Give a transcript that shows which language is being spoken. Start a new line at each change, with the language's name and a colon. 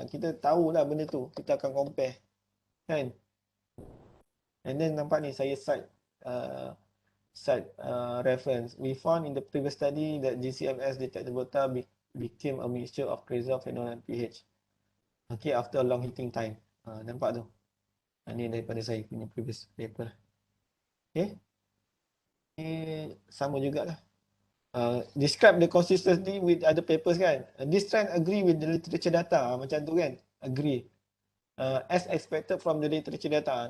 Malay: Kita tahulah benda tu. Kita akan compare. Kan.
English: And then
Malay: nampak ni saya
English: cite reference. We found in the previous study that GCMS detected water became a mixture of triazole, phenol and pH. Okay, after a long heating time.
Malay: Nampak tu. Ini daripada saya punya previous paper. Okay. Sama jugalah.
English: Describe the consistency with other papers kan. This trend agree with the literature data.
Malay: Macam tu kan.
English: Agree. As expected from the literature data.